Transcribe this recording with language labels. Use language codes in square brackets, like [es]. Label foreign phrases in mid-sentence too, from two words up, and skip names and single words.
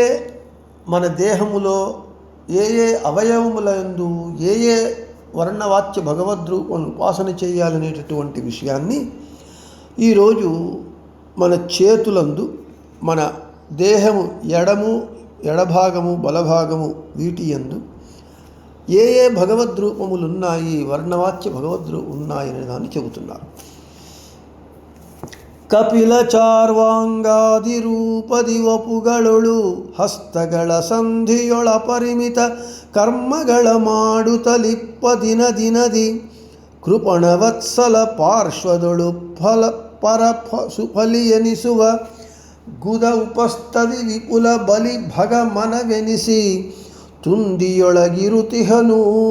[te] మన దేహములో ఏ ఏ అవయవములందు ఏ ఏ వర్ణవాచ్య భగవద్రూపం ఉపాసన చేయాలనేటటువంటి విషయాన్ని ఈరోజు మన చేతులందు, మన దేహము ఎడభాగము బలభాగము వీటి యందు ఏ ఏ భగవద్రూపములు ఉన్నాయి, వర్ణవాచ్య భగవద్రూపం ఉన్నాయనే దాన్ని చెబుతున్నారు. [kn] ಕಪಿಲ ಚಾರ್ವಾಂಗಾದಿ ರೂಪದಿ ವಪುಗಳೊಳು ಹಸ್ತಗಳ ಸಂಧಿಯೊಳ ಪರಿಮಿತ ಕರ್ಮಗಳ ಮಾಡುತ್ತಲಿಪ್ಪ ದಿನ ದಿನದಿ ಕೃಪಣವತ್ಸಲ ಪಾರ್ಶ್ವದೊಳು ಸುಫಲಿ ಎನಿಸುವ ಗುದ ಉಪಸ್ತದಿ ವಿಪುಲ ಬಲಿ ಭಗ ಮನವೆನಿಸಿ ತುಂದಿಯೊಳಗಿರುತಿಹನು.